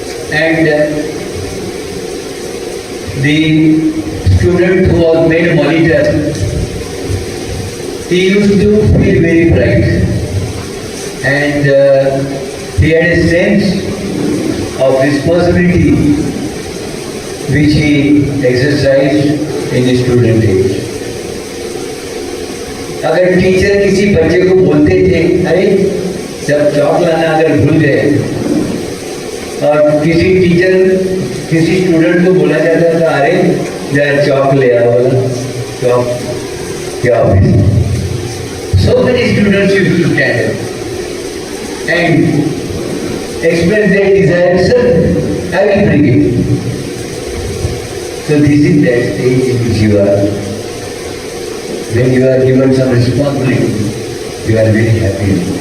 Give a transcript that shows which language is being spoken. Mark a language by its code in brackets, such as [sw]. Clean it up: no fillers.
[en] And the student who was made a monitor, he used to feel very proud. And he had a sense of responsibility which he exercised in his student age. [hi] अगर teacher किसी बच्चे को बोलते थे, अरे जब चौक लाना अगर भूल गए, और किसी टीचर किसी स्टूडेंट को बोला जाता था, अरे जरा चौक ले आओ, चौक क्या office. [en] So many students used to stand up and express their desire, sir, I will bring it. So this is that stage in which you are. When you are given some responsibility, you are very happy.